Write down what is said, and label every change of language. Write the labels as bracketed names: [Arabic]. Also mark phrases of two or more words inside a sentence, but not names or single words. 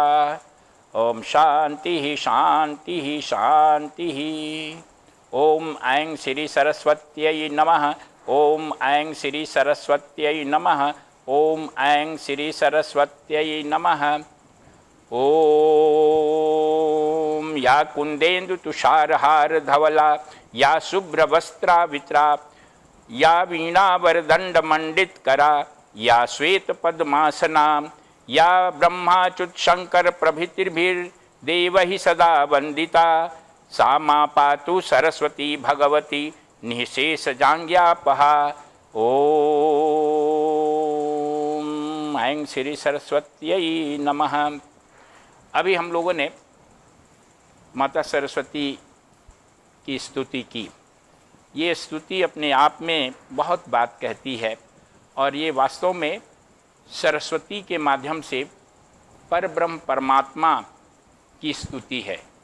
[Sanskrit] ओम शांति शांति शांति। ओम ऐं श्री सरस्वत्यै नमः। ओम ऐं श्री सरस्वत्यै नमः। ओम ऐं श्री सरस्वत्यै नमः। ओम या कुंदेन्दु तुषारहार धवला या शुभ्रवस्त्रावित्रा या वीणावरदंड मंडित करा या श्वेत पद्मासना या ब्रह्माच्युत शंकर प्रभृतिर्भिर्देवहि सदा वंदिता सा मा पातु सरस्वती भगवती निःशेष जांग्यापहा। ओम ऐं श्री सरस्वत्यै नमः। [Hindi] अभी हम लोगों ने माता सरस्वती की स्तुति की। ये स्तुति अपने आप में बहुत बात कहती है, और ये वास्तव में सरस्वती के माध्यम से परब्रह्म परमात्मा की स्तुति है।